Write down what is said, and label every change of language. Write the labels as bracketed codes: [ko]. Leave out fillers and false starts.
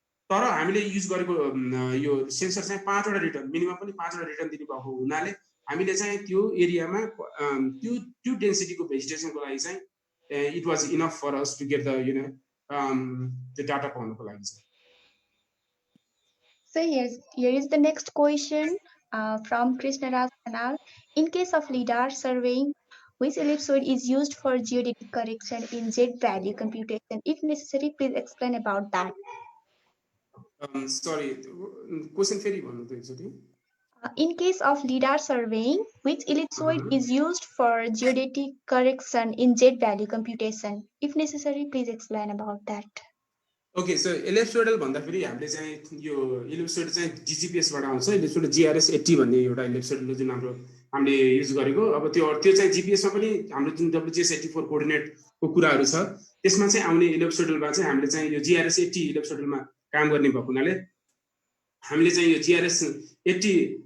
[ne] तर हामीले युज गरेको यो सेन्सर चाहिँ 5वटा रिटर्न मिनिमम पनि 5वटा रिटर्न दिने भएको हुनाले हामीले चाहिँ त्यो एरियामा त्यो डेन्सिटीको भेजिटेसनको लागि चाहिँ [en] it was enough for us to get the the [ne] data पाउनको लागि चाहिँ। [en] So here is the next question from Krishna Raj Kanal. In case of LIDAR surveying, which ellipsoid is used for geodetic correction in Z-value computation? If necessary, please explain about that. [ne] Sorry, question फेरि भन्नु त एकचोटि। [en] In case of LIDAR surveying, which ellipsoid is used for geodetic correction in Z value computation? If necessary, please explain about that. [ne] Okay so इलिप्सोइडल भन्दाखेरि हामीले चाहिँ यो ellipsoid चाहिँ DGPS बाट आउँछ इलिप्सोइड GRS 80 भन्ने एउटा इलिप्सोइड जुन हाम्रो हामीले युज गरेको अब त्यो चाहिँ GPS मा पनि हाम्रो जुन WGS 84 कोअर्डिनेटको कुराहरू छ त्यसमा चाहिँ आउने इलिप्सोइडलमा चाहिँ हामीले चाहिँ यो GRS 80 इलिप्सोइडलमा काम गर्ने भएको हुनाले हामीले चाहिँ यो GRS 80